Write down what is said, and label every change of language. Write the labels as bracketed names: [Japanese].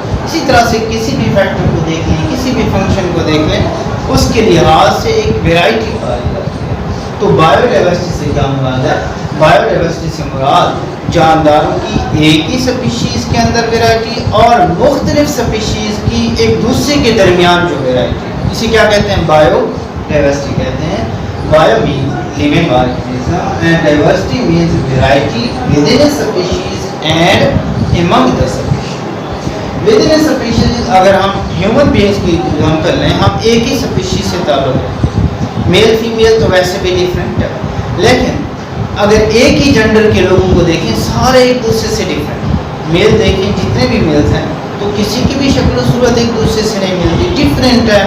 [Urdu] اسی طرح سے کسی بھی فیکٹر کو دیکھ لیں، کسی بھی فنکشن کو دیکھ لیں، اس کے لحاظ سے ایک ویرائٹی پائی جاتی ہے. تو بایو ڈائیورسٹی سے کیا مراد ہے؟ بایو ڈائیورسٹی سے مراد جانداروں کی ایک ہی سپیشیز کے اندر ویرائٹی اور مختلف سپیشیز کی ایک دوسرے کے درمیان جو ویرائٹی، اسی کیا کہتے ہیں؟ بایو ڈائیورسٹی کہتے ہیں. [English] Bio means living organism and diversity means variety within a species and among the species. Within a species [Urdu] اگر ہم ہیومن بینگس کی ہم کر لیں، ہم ایک ہی اسپیشیز سے تعلق ہیں. میل فیمیل تو ویسے بھی ڈفرینٹ ہے، لیکن اگر ایک ہی جنڈر کے لوگوں کو دیکھیں سارے ایک دوسرے سے ڈفرینٹ. میل دیکھیں جتنے بھی میلز ہیں تو کسی کی بھی شکل و صورت ایک دوسرے سے نہیں ملتی، ڈفرینٹ ہے.